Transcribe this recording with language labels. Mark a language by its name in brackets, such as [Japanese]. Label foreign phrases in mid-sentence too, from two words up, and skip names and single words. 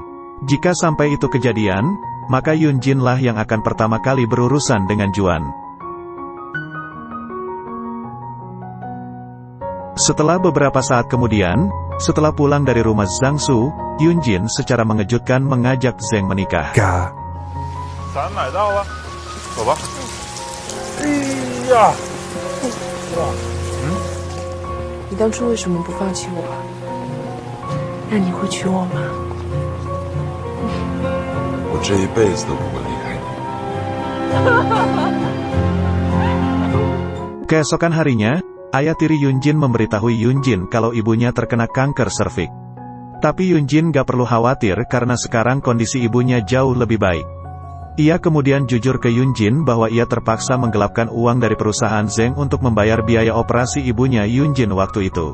[Indonesian] Jika sampai itu kejadian, maka Yunjin lah yang akan pertama kali berurusan dengan Juan. Setelah beberapa saat kemudian, setelah pulang dari rumah Zhangsu, Yunjin secara mengejutkan mengajak Zeng menikah. [Chinese] 咱买到了，走吧。哎呀，你当初为什么不放弃我？那你会娶我吗？我这一辈子都不会离开你。 [Indonesian] Keesokan harinya, ayah tiri Yunjin memberitahu Yunjin kalau ibunya terkena kanker serviks. Tapi Yunjin gak perlu khawatir karena sekarang kondisi ibunya jauh lebih baik. Ia kemudian jujur ke Yunjin bahwa ia terpaksa menggelapkan uang dari perusahaan Zeng untuk membayar biaya operasi ibunya Yunjin waktu itu.